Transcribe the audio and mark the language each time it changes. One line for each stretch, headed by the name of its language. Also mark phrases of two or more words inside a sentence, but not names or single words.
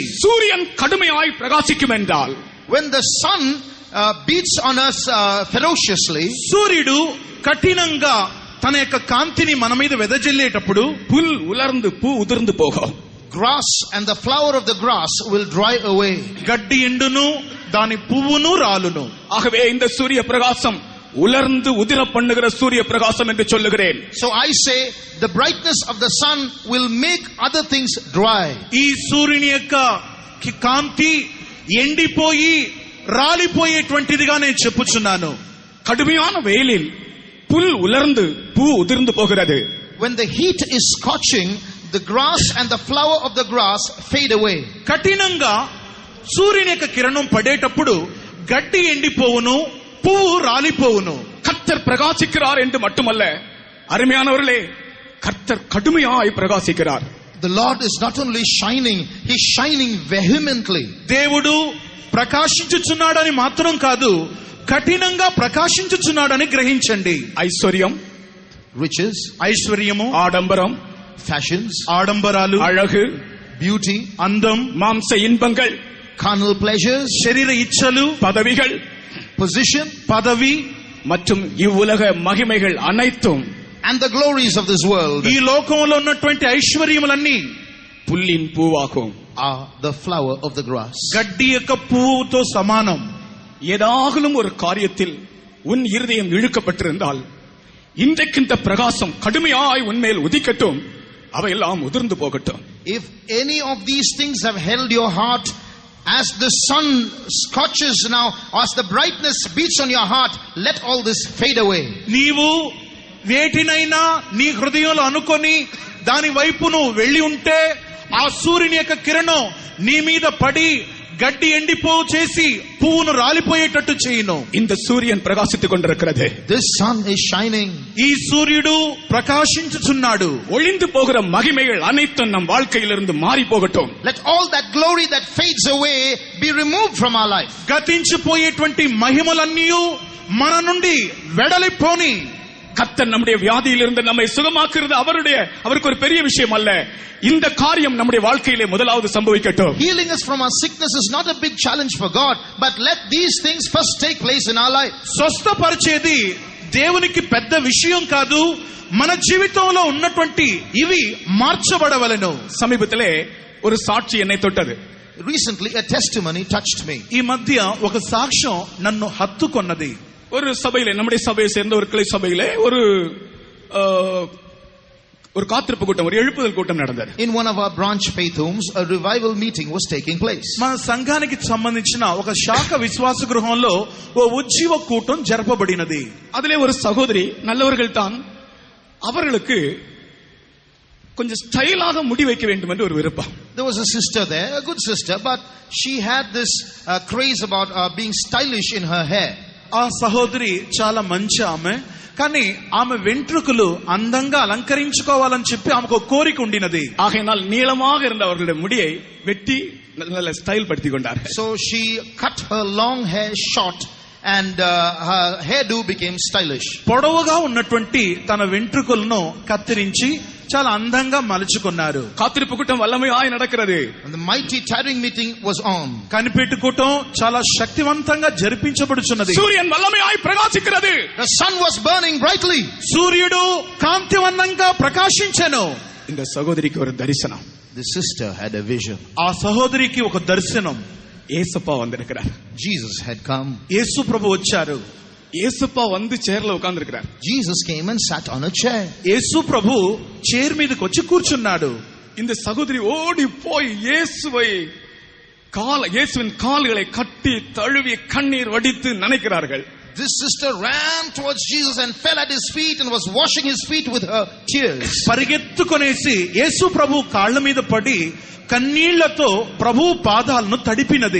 Tamil: சூரியன் கடுமையாய் பிரகாசிக்கும் என்றால்,
English: When the sun beats on us ferociously,
Telugu: సూర్యుడు కఠినంగా తన యొక్క కాంతిని మన మీద వెదజల్లేటప్పుడు
Tamil: புல் உலர்ந்து பூ உதிர்ந்து போகும்.
English: grass and the flower of the grass will dry away.
Telugu: గడ్డి ఎండును, దాని పువ్వును రాలును.
Tamil: ஆகவே இந்த சூரிய பிரகாசம் உலர்ந்து உதிர பண்ணுகிற சூரிய பிரகாசம் என்று சொல்லுகிறேன்.
English: So I say the brightness of the sun will make other things dry.
Telugu: ఈ సూర్యుని యొక్క కాంతి ఎండిపోయి రాలిపోయేటువంటిదిగా నేను చెప్పుచున్నాను.
Tamil: கடுமையான வெயிலில் புல் உலர்ந்து பூ உதிர்ந்து போகிறது.
English: When the heat is scorching, the grass and the flower of the grass fade away.
Telugu: కఠినంగా సూర్యుని యొక్క కిరణం పడేటప్పుడు గడ్డి ఎండిపోవును, పువ్వు రాలిపోవును.
Tamil: கர்த்தர் பிரகாசிக்கிறார் என்று மட்டுமல்ல, அருமையானவர்களே, கர்த்தர் கடுமையாய் பிரகாசிக்கிறார்.
English: The Lord is not only shining, He's shining vehemently.
Telugu: దేవుడు ప్రకాశించుచున్నాడని మాత్రం కాదు, కఠినంగా ప్రకాశించుచున్నాడని గ్రహించండి.
Tamil: ஐஸ்வர்யம்,
English: Riches,
Telugu: ఐశ్వర్యము,
Tamil: ஆடம்பரம்,
English: fashions,
Telugu: ఆడంబరాలు,
Tamil: அழகு,
English: beauty,
Telugu: అందం,
Tamil: மாம்ச இன்பங்கள்,
English: carnal pleasures,
Telugu: శరీర ఇచ్చలు,
Tamil: பதவிகள்,
English: position,
Telugu: పదవి,
Tamil: மற்றும் இவ்வுலக மகிமைகள் அனைத்தும்
English: and the glories of this world
Telugu: ఈ లోకంలో ఉన్నటువంటి ఐశ్వర్యములన్నీ
Tamil: புல்லின் பூவாகும்.
English: are the flower of the grass.
Telugu: గడ్డి యొక్క పువ్వుతో సమానం.
Tamil: ஏதாகலும் ஒரு காரியத்தில் உன் இருதயம் இழுக்கப்பட்டிருந்தால், இன்றைக்கு இந்த பிரகாசம் கடுமையாய் உன்மேல் உதிக்கட்டும், அவையெல்லாம் உதிர்ந்து போகட்டும்.
English: If any of these things have held your heart, as the sun scorches now, as the brightness beats on your heart, let all this fade away.
Telugu: నీవు వేటినైనా నీ హృదయంలో అనుకొని దాని వైపు నువ్వు వెళ్ళి ఉంటే, ఆ సూర్యుని యొక్క కిరణం నీ మీద పడి గడ్డి ఎండిపోవు చేసి పువ్వును రాలిపోయేటట్టు చేయును.
Tamil: இந்த சூரியன் பிரகாசித்துக் கொண்டிருக்கிறது.
English: This sun is shining.
Telugu: ఈ సూర్యుడు ప్రకాశించుచున్నాడు.
Tamil: ஒளிந்து போகிற மகிமைகள் அனைத்தும் நம் வாழ்க்கையிலிருந்து மாறி போகட்டும்.
English: Let all that glory that fades away be removed from our life.
Telugu: గతించిపోయేటువంటి మహిమలన్నీ మన నుండి వెడలిపోని.
Tamil: கர்த்தர் நம்முடைய வியாதியிலிருந்து நம்மை சுகமாக்குறது அவருக்கு ஒரு பெரிய விஷயம் அல்ல. இந்த காரியம் நம்முடைய வாழ்க்கையிலே முதலாவது சம்பவிக்கட்டும்.
English: Healing us from our sickness is not a big challenge for God, but let these things first take place in our life.
Telugu: స్వస్థపరిచేది దేవునికి పెద్ద విషయం కాదు, మన జీవితంలో ఉన్నటువంటి ఇవి మార్చబడవలెను.
Tamil: சமீபத்திலே ஒரு சாட்சி என்னை தொட்டது.
English: Recently a testimony touched me.
Telugu: ఈ మధ్య ఒక సాక్ష్యం నన్ను హత్తుకొన్నది.
Tamil: ஒரு சபையிலே, நம்முடைய சபையை சேர்ந்த ஒரு கிளை சபையிலே ஒரு காத்திருப்பு கூட்டம், ஒரு எழுப்புதல் கூட்டம் நடந்தது.
English: In one of our branch faith homes, a revival meeting was taking place.
Telugu: మన సంఘానికి సంబంధించిన ఒక శాఖ విశ్వాస గృహంలో ఓ ఉజ్జీవ కూటం జరపబడినది.
Tamil: அதிலே ஒரு சகோதரி, நல்லவர்கள் தான், அவர்களுக்கு கொஞ்சம் ஸ்டைலாக முடி வைக்க வேண்டும் என்று ஒரு விருப்பம்.
English: There was a sister there, a good sister, but she had this craze about being stylish in her hair.
Telugu: ఆ సహోదరి చాలా మంచి ఆమె, కానీ ఆమె వెంట్రుకలు అందంగా అలంకరించుకోవాలని చెప్పి ఆమెకు కోరిక ఉండినది.
Tamil: ஆகையினால் நீளமாக இருந்த அவர்களுடைய முடியை வெட்டி நல்ல ஸ்டைல் படுத்திக் கொண்டார்கள்.
English: So she cut her long hair short and her hairdo became stylish.
Telugu: పొడవుగా ఉన్నటువంటి తన వెంట్రుకలను కత్తిరించి చాలా అందంగా మలుచుకున్నారు.
Tamil: காத்திருப்பு கூட்டம் வல்லமையாய் நடக்கிறது.
English: And the mighty tarrying meeting was on.
Telugu: కనిపెట్టుకోవటం చాలా శక్తివంతంగా జరిపించబడుచున్నది.
Tamil: சூரியன் வல்லமையாய் பிரகாசிக்கிறது.
English: The sun was burning brightly.
Telugu: సూర్యుడు కాంతివంతంగా ప్రకాశించెను.
Tamil: இந்த சகோதரிக்கு ஒரு தரிசனம்.
English: The sister had a vision.
Telugu: ఆ సహోదరికి ఒక దర్శనం.
Tamil: ஏசப்பா வந்திருக்கிறார்.
English: Jesus had come.
Telugu: యేసు ప్రభు వచ్చారు.
Tamil: ஏசப்பா வந்து சேர்ல உட்கார்ந்து இருக்கிறார்.
English: Jesus came and sat on a chair.
Telugu: యేసు ప్రభు చైర్ మీదకి వచ్చి కూర్చున్నాడు.
Tamil: இந்த சகோதரி ஓடி போய் இயேசுவின் கால்களை கட்டி தழுவி கண்ணீர் வடித்து நினைக்கிறார்கள்.
English: This sister ran towards Jesus and fell at his feet and was washing his feet with her tears.
Telugu: పరిగెత్తుకొనేసి యేసు ప్రభు కాళ్ళ మీద పడి కన్నీళ్లతో ప్రభు పాదాలను తడిపినది.